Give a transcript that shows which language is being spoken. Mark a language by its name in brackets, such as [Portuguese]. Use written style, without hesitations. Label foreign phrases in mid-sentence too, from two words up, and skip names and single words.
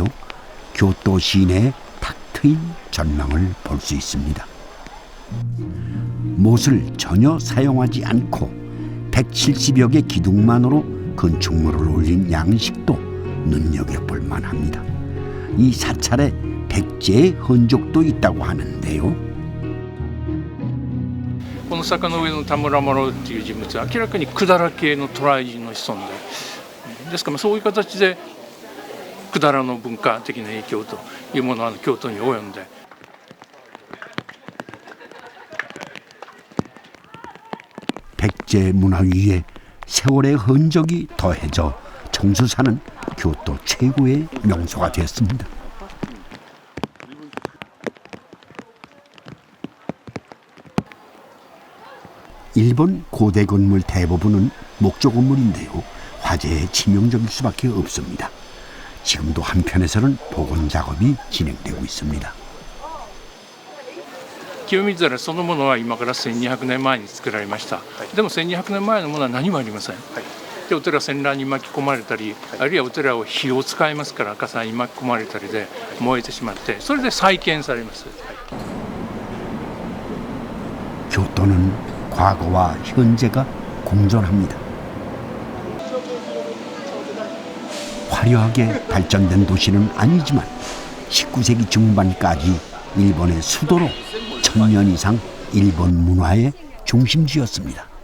[Korean] 교토 시내의 탁 트인 전망을 볼 수 있습니다. 못을 전혀 사용하지 않고 170여 개 기둥만으로 건축물을 올린 양식도 눈여겨볼 만합니다. 이 사찰에 백제의 흔적도 있다고 하는데요. [Japanese] この坂の上の田村麻呂っていう人物は明らかに百済系の渡来人の子孫ですからそういう形で百済の文化的な影響というものは京都に及んで [Korean] 백제 문화 위에 세월의 흔적이 더해져 청수사는 교토 최고의 명소가 되었습니다. 일본 고대 건물 대부분은 목조 건물인데요. 화재에 치명적일 수밖에 없습니다. 지금도 한편에서는 복원 작업이 진행되고 있습니다. [Japanese] 清水寺そのものは今から1200年前に作られました。でも1200年前のものは何もありません。でお寺戦乱に巻き込まれたり、あるいはお寺を火を使いますから火災に巻き込まれたりで燃えてしまって、それで再建されます。 [Korean] 교토는 과거와 현재가 공존합니다. 화려하게 발전된 도시는 아니지만 19세기 중반까지 일본의 수도로 1000년 이상 일본 문화의 중심지였습니다.